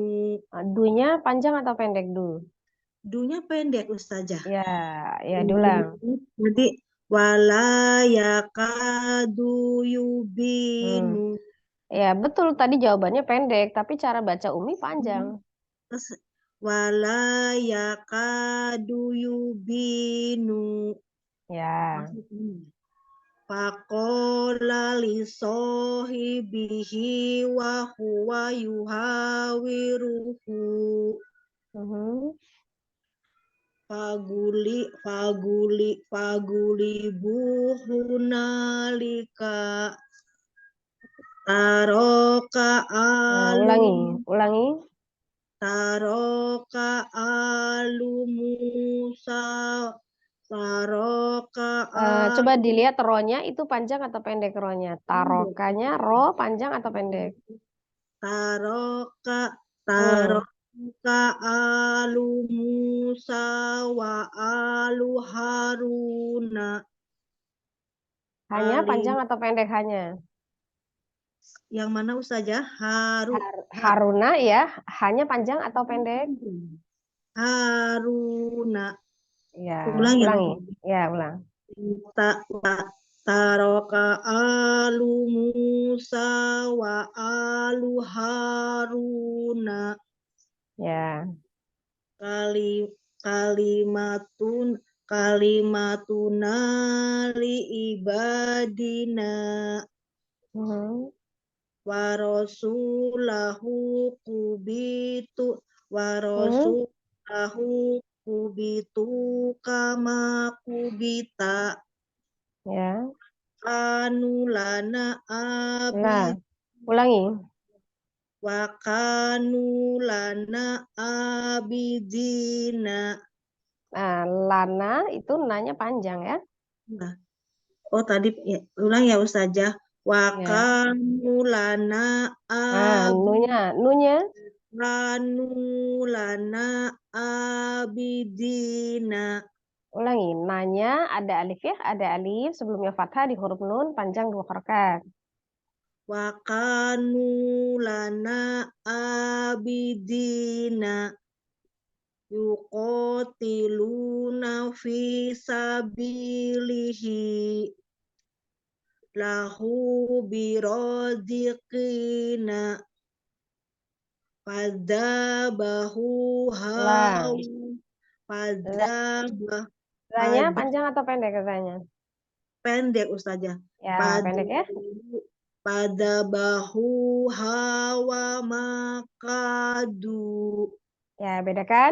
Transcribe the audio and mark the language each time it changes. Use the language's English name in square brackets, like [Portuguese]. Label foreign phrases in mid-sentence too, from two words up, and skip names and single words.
[Indonesian] Dunya panjang atau pendek, Du? Dunya pendek Ustazah. Ya, ya, diulang. [Arabic] Jadi ولا يكاد يبين. [Indonesian] Ya, betul. Tadi jawabannya pendek, tapi cara baca Umi panjang. [Arabic] Terus ولا يكاد يبين. [Indonesian] Ya. [Arabic] فقال لصاحبه وهو يحاوره. فغلبوا هنالك ترك [Indonesian] Ulangi. [Arabic] ترك آل موسى. Taroka [Indonesian] Coba dilihat ronya itu panjang atau pendek ronya. Tarokanya ro panjang atau pendek? [Arabic] ترك آل موسى وآل هارون. [Indonesian] Hanya panjang atau pendek hanya? Yang mana Ustazah? Haruna ya, hanya panjang atau pendek? Haruna. Ya, Ulangi. Ya, ulang. [Arabic] ترك آل موسى وآل هارون. [Indonesian] Ya. [Arabic] كلمتنا لعبادنا ورسوله كبتوا كما كبت. [Indonesian] Ya. [Arabic] كانوا لنا عابد. [Indonesian] Ulangi. [Arabic] وكانوا لنا عابدين. [Indonesian] Nah, lana itu nanya panjang ya. Oh tadi ya, ulang ya Ustazah. [Arabic] وكانوا لنا [Indonesian] nunya. [Arabic] كانوا لنا عابدين. [Indonesian] Ulangi, nanya ada alif ya, ada alif sebelumnya fathah di huruf nun panjang 2 harokat. [Arabic] وكانوا لنا عابدين. يقاتلون في سبيله له برازقين فذبحه [Indonesian] Katanya panjang atau pendek katanya? Pendek Ustazah. Ya, pendek ya. [Arabic] فذبحه هوا ما كادوا. [Indonesian] Ya, bedakan.